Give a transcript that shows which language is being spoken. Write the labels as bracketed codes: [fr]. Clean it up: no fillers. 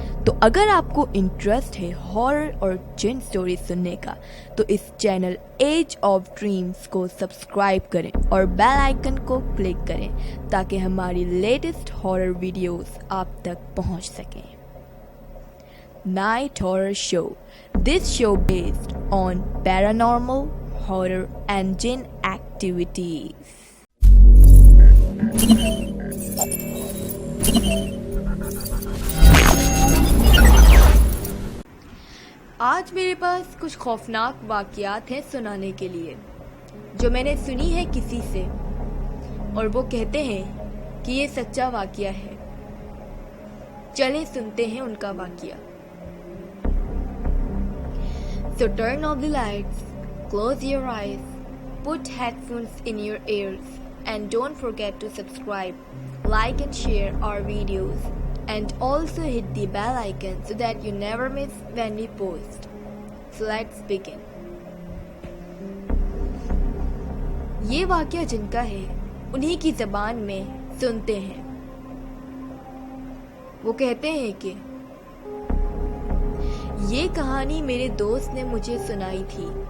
[hi] तो अगर आपको इंटरेस्ट है हॉरर और जिन स्टोरी सुनने का तो इस चैनल एज ऑफ ड्रीम्स को सब्सक्राइब करें और बेल आइकन को क्लिक करें ताकि हमारी लेटेस्ट हॉरर वीडियोस आप तक पहुंच सकें। [en] Night Horror Show. This show based on paranormal, horror and jinn activities. [hi] आज मेरे पास कुछ खौफनाक वाक़यात हैं सुनाने के लिए जो मैंने सुनी है किसी से और वो कहते हैं कि ये सच्चा वाक़या है। चलें सुनते हैं उनका वाक़या। [en] So turn off the lights, close your eyes, put headphones in your ears, and don't forget to subscribe, like and share our videos, and also hit the bell icon so that you never miss when we post. So let's begin. [hi] ये वाक़या जिनका है उन्हीं की ज़बान में सुनते हैं। वो कहते हैं कि ये कहानी मेरे दोस्त ने मुझे सुनाई थी।